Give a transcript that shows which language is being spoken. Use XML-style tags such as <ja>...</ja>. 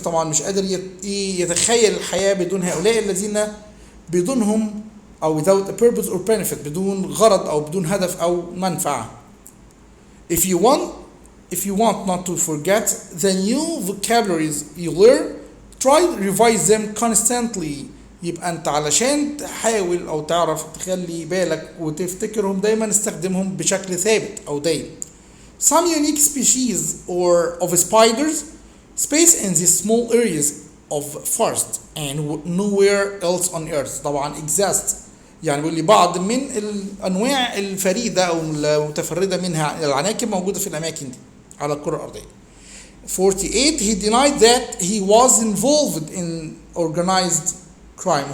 <ar>طبعا مش قادر يتخيل الحياة بدون هؤلاء الذين بدونهم أو</ar> <en>without a purpose or benefit،</en> <ar>بدون غرض أو بدون هدف أو منفعة.</ar> <en>If you want not to forget the new vocabularies you learn, try to revise them constantly.</en> <ar>يبقى أنت علشان تحاول أو تعرف تخلي بالك وتفتكرهم دايما استخدمهم بشكل ثابت أو دايم.</ar> <en>Some unique species of spiders space in these small areas of forest and nowhere else on earth.</en> <ar>طبعا exist يعني بيقول لي بعض من الانواع الفريده او المتفرده منها العناكب موجوده في الاماكن دي على الكره الارضيه.</ar> <en>48 he denied that he was involved in organized crime.</en>